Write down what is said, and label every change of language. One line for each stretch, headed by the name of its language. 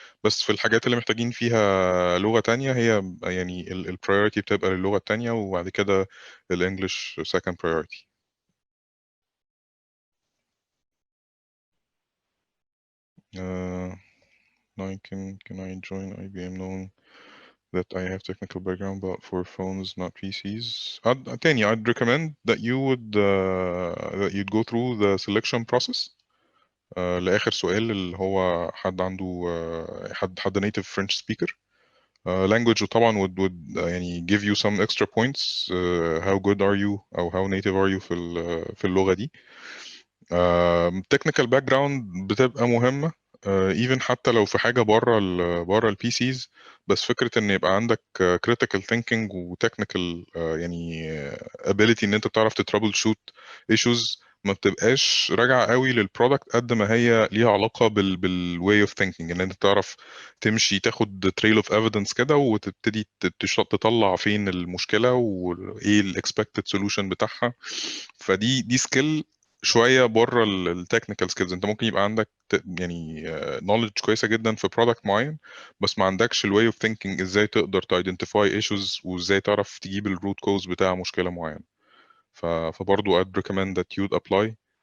Arabic: بس في الحاجات اللي محتاجين فيها لغه تانية هي يعني البرايورتي بتبقى للغه التانية، وبعد كده الانجليش
English: second priority. Uh, can I join IBM knowing that I have technical background but for phones not PCs.
Arabic: تاني
English: I'd recommend that you'd go through the selection process.
Arabic: لآخر سؤال اللي هو حد عنده حد
English: native French speaker. Language طبعا would يعني give you some extra points. How good are you أو how native are you
Arabic: في اللغة دي.
English: technical background
Arabic: بتبقى مهمة even حتى لو في حاجة بره البي سيز. بس فكرة ان يبقى عندك
English: critical thinking
Arabic: و technical يعني ability ان انت بتعرف تترابل شوت issues ما بتبقاش راجعة قوي للبرودكت قد ما هي ليها علاقة بالواي اوف ثينكينج، ان انت تعرف تمشي تاخد
English: trail of evidence
Arabic: كده وتبتدي تطلع فين المشكلة وايه الاكسبكتد سولوشن بتاعها. فدي سكيل شويه بره التكنيكال سكيلز. انت ممكن يبقى عندك يعني نوليدج كويسه جدا في برودكت معين، بس ما عندكش الواي اوف ثينكينج ازاي تقدر تايدنتيفاي ايشوز وازاي تعرف تجيب الروت كوز بتاع مشكله معينه.
English: فبرضه I'd recommend that you'd apply.